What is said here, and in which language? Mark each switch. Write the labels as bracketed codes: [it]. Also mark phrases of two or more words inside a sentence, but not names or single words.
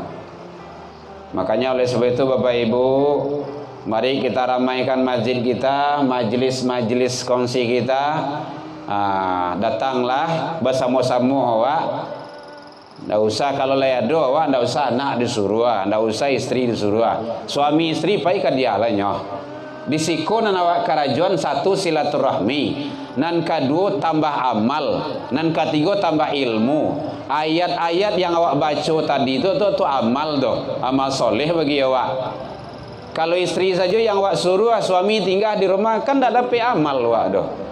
[id] Makanya oleh sebab itu Bapak Ibu, mari kita ramaikan masjid kita, majelis-majelis kongsi kita. Datanglah bersama-sama awak. Tidak usah kalau layado awak, tidak usah anak disuruh, tidak usah istri disuruh. [min] Suami istri pai ka dia lah nyoh. Disiko nan awak karajuan, [id] satu silaturahmi, nan kedua tambah amal, nan ketiga tambah ilmu. Ayat-ayat yang awak baca tadi itu amal doh, amal soleh bagi awak. Kalau istri saja yang awak suruh, suami tinggal di rumah kan tidak dapat amal awak doh.